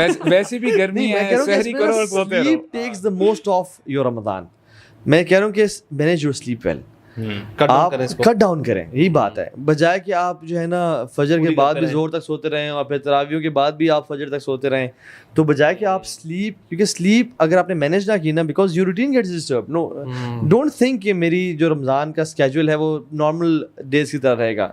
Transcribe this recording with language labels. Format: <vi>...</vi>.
<ur>ویسے بھی گرمی ہے, سحری کرو اور سوتے رہو.</ur> <en>Sleep takes the most of your Ramadan.</en> <ur>میں کہہ رہا ہوں کہ</ur> <en>manage your sleep well.</en> <ur>آپ کٹ ڈاؤن کریں, یہی بات ہے, بجائے کہ آپ جو ہے نا فجر کے بعد بھی زور تک سوتے رہیں اور پھر تراویحوں کے بعد بھی آپ فجر تک سوتے رہیں. تو بجائے کہ آپ سلیپ, کیونکہ سلیپ اگر آپ نے مینیج نہ کی نا,</ur> <en>Because your routine gets disturb. No don't think</en> <ur>کہ میری جو رمضان کا اسکیجول ہے وہ نارمل ڈیز کی طرح رہے گا.</ur>